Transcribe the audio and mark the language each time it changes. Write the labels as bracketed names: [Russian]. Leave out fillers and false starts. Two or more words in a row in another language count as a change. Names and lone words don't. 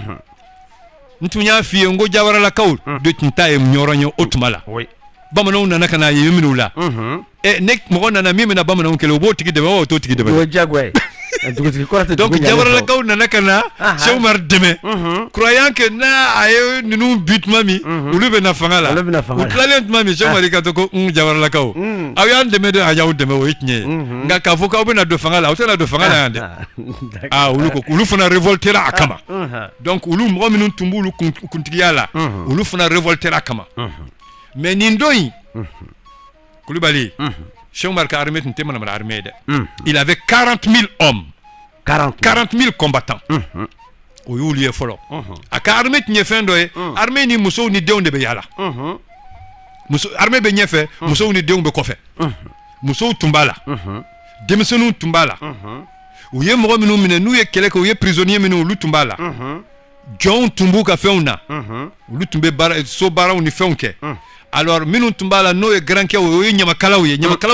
[Bambara] n tun y'a f'i ye n ko Jawaralakaw de tun ta ye ɲɔrɔn ye o tuma la bamananw nana ka na ye minnu la ne mɔgɔ nana min bɛna bamananw kɛlɛ o b'o tigi dɛmɛ o t'o tigi dɛmɛ o ye diyagoya ye Donc Jawaralakaw nana kana Cheikh Oumar dɛmɛ [French] croyant que [Bambara] na aye ninu but mami olu bɛ na fanga la u tilalen tuma min Cheikh Oumar ka to ko Jawaralakaw aw y'an dɛmɛ de a y'aw dɛmɛ o ye tiɲɛ ye nka k'a fɔ k'aw bɛna don fanga la aw tɛna don fanga la yan dɛ olu fana révoltera a kama donc olu mɔgɔ minnu tun b'olu kuntigiya la olu fana révoltera a kama mais nin don in Kulibali Cheikh Oumar ka armée tun tɛ manamana armée ye dɛ [French] il avait 40 000 hommes 40 000 combattants [Bambara] o y'olu ye fɔlɔ a ka armée tun ye fɛn dɔ ye armée ni musow ni denw de bɛ yaala armée bɛ ɲɛfɛ musow ni denw bɛ kɔfɛ musow tun b'a la denmisɛnninw tun b'a la u ye mɔgɔ minnu minɛ n'u ye kɛlɛ kɛ u ye prisonnier minnu olu tun b'a la jɔnw tun b'u ka fɛnw na olu tun bɛ so baaraw ni fɛnw kɛ alors minnu tun b'a la n'o ye garankɛw o ye ɲamakalaw ye ɲamakalaw